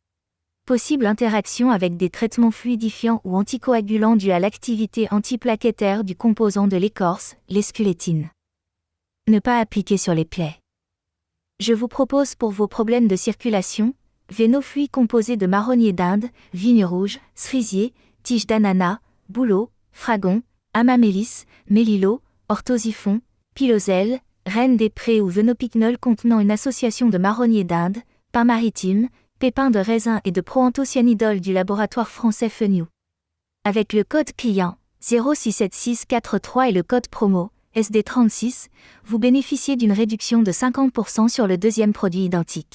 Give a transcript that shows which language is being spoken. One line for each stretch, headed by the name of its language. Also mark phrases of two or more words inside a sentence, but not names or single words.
French: Possible interaction avec des traitements fluidifiants ou anticoagulants dus à l'activité antiplaquettaire du composant de l'écorce, l'esquelétine. Ne pas appliquer sur les plaies. Je vous propose pour vos problèmes de circulation, vénofluids composés de marronnier d'Inde, vigne rouge, cerisier, tige d'ananas, bouleau, fragon, amamélis, mélilo, orthosiphon, piloselle, reine des prés ou venopicnol contenant une association de marronnier d'Inde, pin maritime, pépins de raisin et de proanthocyanidol du laboratoire français Fenio. Avec le code client 067643 et le code promo SD36, vous bénéficiez d'une réduction de 50% sur le deuxième produit identique.